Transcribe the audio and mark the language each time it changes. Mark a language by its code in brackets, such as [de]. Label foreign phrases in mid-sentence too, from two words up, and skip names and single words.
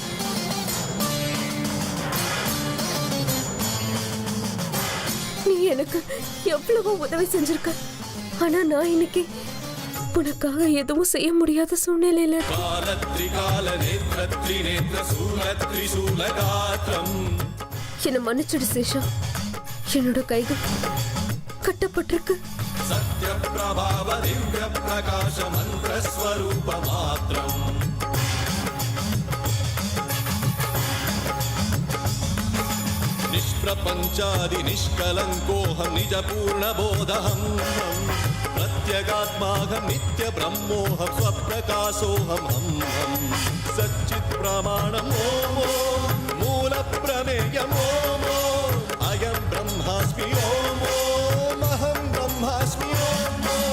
[ta] நீ எனக்கு எவ்வளவோ உதவி செஞ்சிருக்க. ஆனா நான் இன்னைக்கு உனக்காக எதுவும் செய்ய முடியாத சூழ்நிலையில என்ன மன்னிச்சிடு சேஷா. என்னோட கைகள் கட்டப்பட்டிருக்கு. [sa] सत्य प्रभाव दिव्य प्रकाश मंत्र स्वरूप मात्रम निष्प्रपंचादि निष्कलंकोऽहं निज पूर्ण बोधहं प्रत्यगात्माहं नित्य ब्रह्मोऽहं स्वप्रकाशोऽहं सच्चित् प्रमाणम् ओम मूल प्रमेयम् ओम अयं ब्रह्मास्मि ओम अहं ब्रह्मास्मि ओम